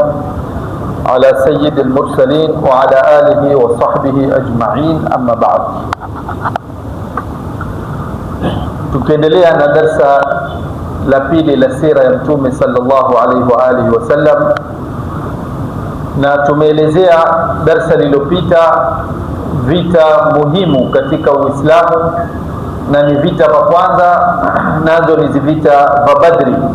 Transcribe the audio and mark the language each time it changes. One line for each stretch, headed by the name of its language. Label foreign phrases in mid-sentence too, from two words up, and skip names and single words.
Arabic: على سيد المرسلين وعلى آله وصحبه أجمعين, أما بعد.
Swahili: Tukiendelea na darsa la pili la sira ya Mtume
Arabic: صلى الله عليه وعلى آله وسلم,
Swahili: na tumeelezea darsa lililopita vita muhimu katika Uislamu, na ni vita vya kwanza nazo ni vita vya Badri,